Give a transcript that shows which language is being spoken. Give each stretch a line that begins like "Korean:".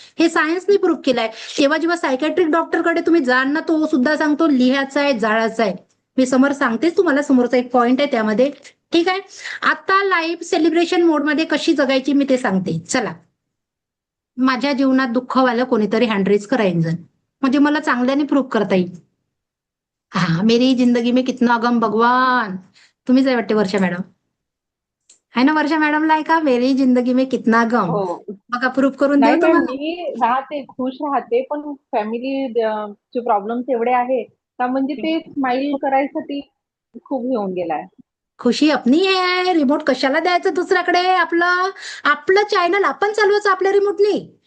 Marathi: हे सायन्सने प्रूव्ह केलंय. तेव्हा जेव्हा सायकॅट्रिक डॉक्टरकडे तुम्ही जाल ना, तो सुद्धा सांगतो लिहायचा आहे, जाळायचा आहे. मी समोर सांगतेच तुम्हाला, समोरचा एक पॉइंट आहे त्यामध्ये. ठीक आहे. आता लाईफ सेलिब्रेशन मोडमध्ये कशी जगायची मी ते सांगते. चला, माझ्या जीवनात दुःख व्हायला कोणीतरी हँड रेज करा एक जण, म्हणजे मला चांगल्याने प्रूव्ह करता येईल.
Hindi: हाँ, मेरी जिंदगी में कितना गम भगवान.
Marathi: तुम्हीच आहे वाटते वर्षा मॅडम, है ना? वर्षा मॅडमला आहे का
Hindi: मेरी जिंदगी में कितना गम?
Marathi: हो. बघा प्रूफ करून नाही देऊ मॅम, तुम्हाला. मी राहते, खुश राहते, पण फॅमिली चे प्रॉब्लेम्स एवढे आहे का म्हणजे ते स्माइल करायसाठी खूप घेऊन गेलाय.
Hindi: खुशी अपनी है,
Marathi: रिमोट कशाला द्यायचं दुसऱ्याकडे? आपलं आपलं चॅनल आपण चालवायचं आपल्या रिमोटनी.